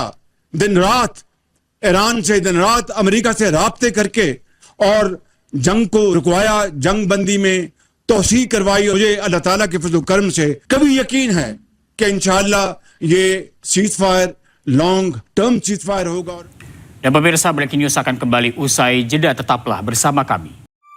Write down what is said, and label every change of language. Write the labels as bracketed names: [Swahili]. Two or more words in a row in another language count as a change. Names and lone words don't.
[Urdu] دن رات ایران سے، دن رات امریکہ سے رابطے کر کے اور جنگ کو رکوایا، جنگ بندی میں توسیع کروائی. مجھے اللہ تعالیٰ کے فضل کرم سے کبھی یقین ہے کہ ان شاء اللہ یہ [English] cease fire long term cease fire [Urdu] ہوگا. [Indonesian] Dan pemirsa, Breaking News akan kembali usai jeda, tetaplah bersama kami.